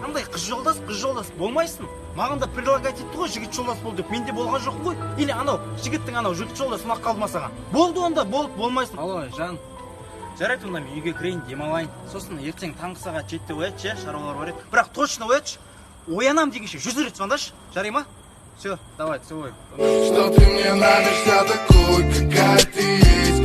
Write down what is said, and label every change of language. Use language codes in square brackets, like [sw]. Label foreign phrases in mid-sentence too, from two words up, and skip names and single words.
[kk] Қандай қыз жолдас болмайсың. Маған да предлагать ғой, жігіт жолдас бол деп. Менде болған жоқ қой. Или анау жігіттің анау жігіт жолдас ұнап қалды ма саған? Болды онда, болмайсың. Алло, жан. Жарайды, онда мен үйге кірейін, демалайын. Сосын ертең таңғы сағат 7-те оятшы, шаруалар бар еді. Бірақ точно оятшы. Оянам дегенше 100 рет звондашы. Жарай ма? [ru] Все, давай, целуй. Что ты мне нравишься такой, какая ты есть.